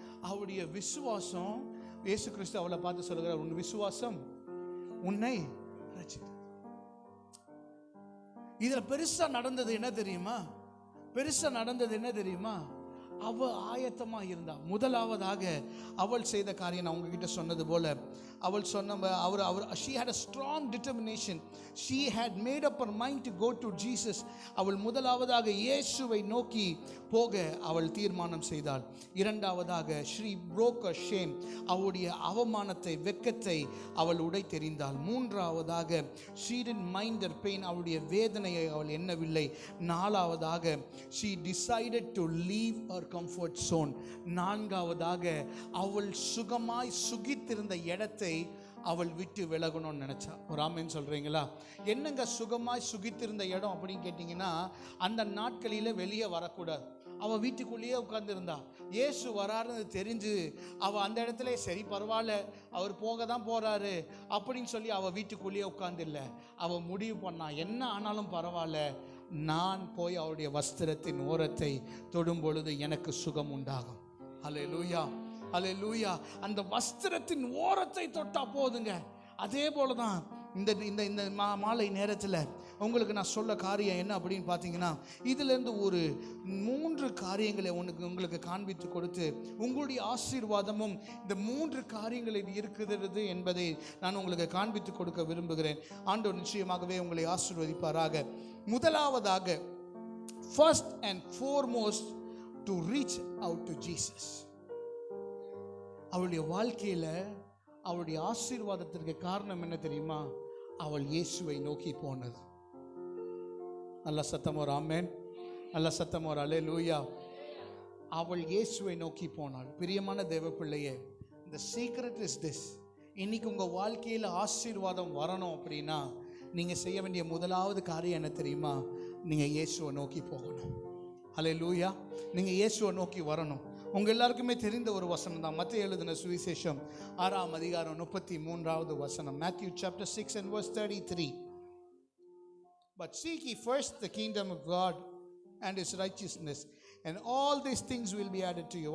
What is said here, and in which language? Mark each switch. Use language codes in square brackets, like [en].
[ta] அவருடைய விசுவாசம், இயேசு கிறிஸ்து அவளை பார்த்து சொல்லுகிறார், உன் விசுவாசம் உன்னை ரட்சித்தது. இதுல பெருசா நடந்தது என்ன தெரியுமா? பெருசா நடந்தது என்ன தெரியுமா? அவ ஆயத்தமா இருந்தா. முதலாவதாக அவள் செய்த காரியம் நான் உங்ககிட்ட சொன்னது போல, அவள் சொன்ன [en] she had a strong determination. She had made up her mind to go to Jesus. [ta] அவள் முதலாவதாக இயேசுவை நோக்கி போக அவள் தீர்மானம் செய்தாள். இரண்டாவதாக [en] she broke her shame. [ta] அவளுடைய அவமானத்தை, வெட்கத்தை அவள் உடைத்தெறிந்தாள். மூன்றாவதாக [en] she didn't mind her pain. [ta] அவளுடைய வேதனையை அவள் எண்ணவில்லை. நாலாவதாக [en] she decided to leave her comfort zone. [ta] நான்காவதாக அவள் சுகமாய் சுகித்திருந்த இடத்தை அவள் விட்டு விலகணும்னு நினைச்சா. ஒரு ஆமென் சொல்றீங்களா? என்னங்க சுகமாய் சுகித்திருந்த இடம் அப்படின்னு கேட்டீங்கன்னா, அந்த நாட்களில வெளியே வரக்கூடாது. அவள் வீட்டுக்குள்ளேயே உட்கார்ந்துருந்தா. இயேசு வராருன்னு தெரிஞ்சு அவள் அந்த இடத்துல சரி பரவாயில்ல, அவர் போக தான் போறாரு அப்படின்னு சொல்லி அவள் வீட்டுக்குள்ளேயே உட்கார்ந்து இல்லை. அவள் முடிவு பண்ணா, என்ன ஆனாலும் பரவாயில்ல, நான் போய் அவருடைய வஸ்திரத்தின் ஓரத்தை தொடும் பொழுது எனக்கு சுகம் உண்டாகும். அல்லேலூயா, அல்லேலூயா. அந்த வஸ்திரத்தின் ஓரத்தை தொட்டா போதுங்க. அதே போலதான் இந்த இந்த இந்த மாலை நேரத்தில் உங்களுக்கு நான் சொல்ல காரியம் என்ன அப்படின்னு பார்த்தீங்கன்னா, இதிலிருந்து ஒரு 3 காரியங்களை உங்களுக்கு காண்பித்து கொடுத்து உங்களுடைய ஆசீர்வாதமும் இந்த 3 காரியங்களில் இருக்கிறது என்பதை நான் உங்களுக்கு காண்பித்து கொடுக்க விரும்புகிறேன். ஆண்டவர் நிச்சயமாகவே உங்களை ஆசீர்வதிப்பாராக. முதலாவதாக, [en] first and foremost, to reach out to Jesus. [ta] அவளுடைய வாழ்க்கையில் அவளுடைய ஆசீர்வாதத்திற்கு காரணம் என்ன தெரியுமா? அவள் இயேசுவை நோக்கி போனது. நல்ல சத்தம் ஒரு ஆமென், நல்ல சத்தம் ஒரு அல்லேலூயா. அவள் இயேசுவை நோக்கி போனாள். பிரியமான தேவ பிள்ளையே, [en] the secret is this. [ta] இன்னைக்கு உங்க வாழ்க்கையில் ஆசீர்வாதம் வரணும் அப்படின்னா நீங்க செய்ய வேண்டிய முதலாவது காரியம் என்ன தெரியுமா? நீங்க இயேசுவை நோக்கி போகணும். அல்லேலூயா. நீங்க இயேசுவை நோக்கி வரணும். உங்க எல்லாருக்குமே தெரிந்த ஒரு வசனம் தான், மத்தேயு எழுதின சுவிசேஷம் 6ஆம் அதிகாரம் 33வது வசனம். [en] Matthew chapter 6 and verse 33. But seek ye first the kingdom of God and his righteousness, and all these things will be added to you.